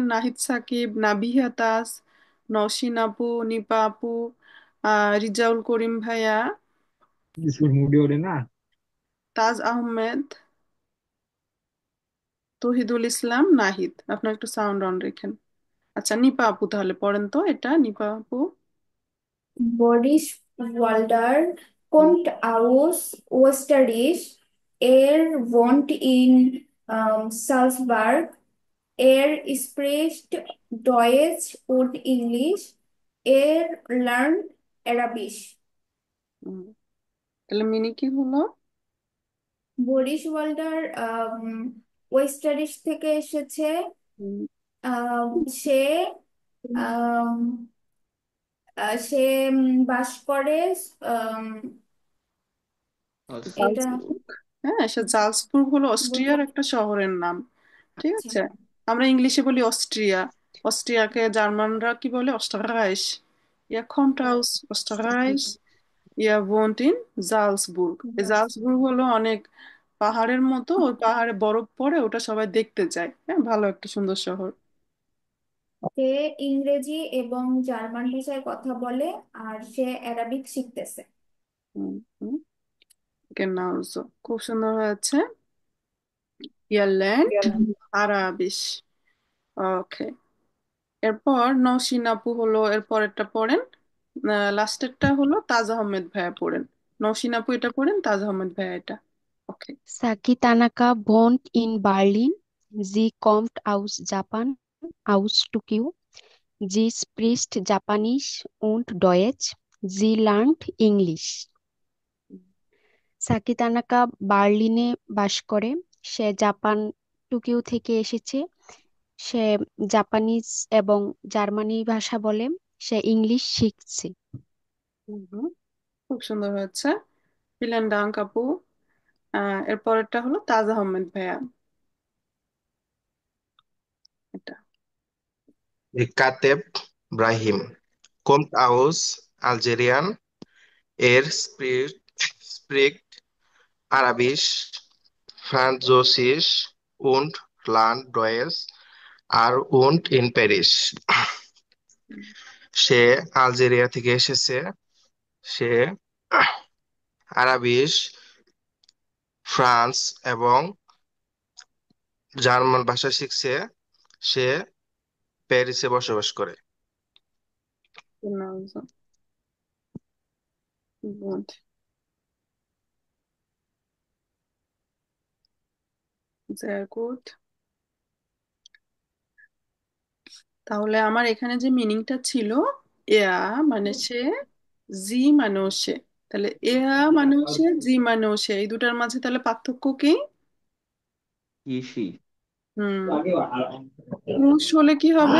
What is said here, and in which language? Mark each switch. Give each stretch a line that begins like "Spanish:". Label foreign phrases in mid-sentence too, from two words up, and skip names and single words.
Bangla: নাহিদ সাকিব, নাবিহা তাস, নওশিন আপু, নিপা আপু, রিজাউল করিম ভাইয়া, তাজ আহমেদ, তহিদুল ইসলাম, নাহিদ। আপনার একটু সাউন্ড অন রেখেন। আচ্ছা, নিপা আপু তাহলে পড়েন তো এটা, নিপা আপু।
German: Boris Walder kommt aus Österreich. Er wohnt in সালজবার্গ। Er spricht Deutsch und English. Er lernt Arabisch.
Bangla: হুম, তাহলে মিনি কি হলো? বরিস ওয়াল্ডার ওয়েস্টারিশ থেকে এসেছে। হুম, আম, সে আম, সে বাস করে আম, এটা জালসবুর্গ। হ্যাঁ, সে জালসবুর্গ হলো অস্ট্রিয়ার একটা শহরের নাম। ঠিক আচ্ছা। আছে, আমরা ইংলিশে বলি অস্ট্রিয়া। অস্ট্রিয়াকে জার্মানরা কি বলে? অস্ট্রাইশ।
German: ইয়া kommt aus Österreich, ইয়া wohnt in জালসবুর্গ।
Bangla: এই জালসবুর্গ হলো অনেক পাহাড়ের মতো, ওই পাহাড়ে বরফ পড়ে, ওটা সবাই দেখতে যায়। হ্যাঁ, ভালো একটা সুন্দর শহর। সে ইংরেজি এবং জার্মান ভাষায় কথা বলে আর সে অ্যারাবিক শিখতেছে। হুম হুম,
German: genau so,
Bangla: খুব সুন্দর হয়েছে।
German: Ihr lernt Arabisch.
Bangla: ওকে, এরপর নওশিন আপু হলো এর পরেরটা পড়েন। লাস্টেরটা হলো তাজ আহমেদ ভাইয়া পড়েন। নওশিন আপু এটা পড়েন, তাজ আহমেদ ভাইয়া এটা। ওকে।
German: Saki Tanaka wohnt in Berlin. Sie kommt aus Japan, aus Tokio. Sie spricht Japanisch und Deutsch. Sie lernt English.
Bangla: সাকি তানাকা বার্লিনে বাস করে। সে জাপান টোকিও থেকে এসেছে। সে জাপানিজ এবং জার্মানি ভাষা বলে। সে ইংলিশ শিখছে। হুম হুম, খুব সুন্দর হয়েছে।
German: Vielen Dank
Bangla: আপু। এর পরেরটা হলো তাজ আহমেদ ভাইয়া এটা।
German: Kateb Brahim kommt aus Algerien. Er spricht Arabisch, Französisch und lernt Deutsch আর wohnt in Paris.
Bangla: সে আলজেরিয়া থেকে এসেছে। সে আরাবিস, ফ্রান্স এবং জার্মান ভাষা শিখছে। সে প্যারিসে বসবাস করে।
German: Genau so. Gut. Sehr gut.
Bangla: তাহলে আমার এখানে যে মিনিংটা ছিল, এয়া মানে সে, জি মানেও সে। তাহলে এয়া মানেও সে, জি মানেও সে, এই দুটার মাঝে তাহলে পার্থক্য কি? ইসি। হুম, পুরুষ হলে কি হবে?